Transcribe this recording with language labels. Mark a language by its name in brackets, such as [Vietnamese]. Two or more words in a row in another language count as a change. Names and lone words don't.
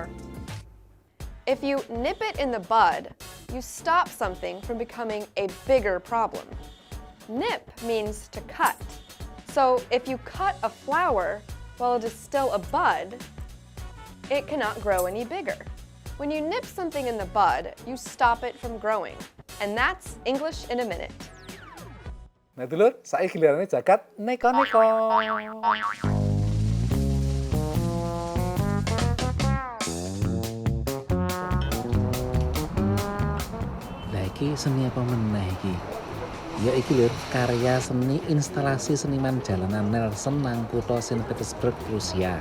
[English] If you nip it in the bud, you stop something from becoming a bigger problem. Nip means to cut. So if you cut a flower while it is still a bud, it cannot grow any bigger. When you nip something in the bud, you stop it from growing. And that's English in a Minute. [Javanese] Nah dulur, saiki gilirannya Jagat Neko-Neko. Lah iki seni apa meneh iki? Ya iki lho, karya seni instalasi seniman jalanan Nelson nang kutha Saint Petersburg, Rusia.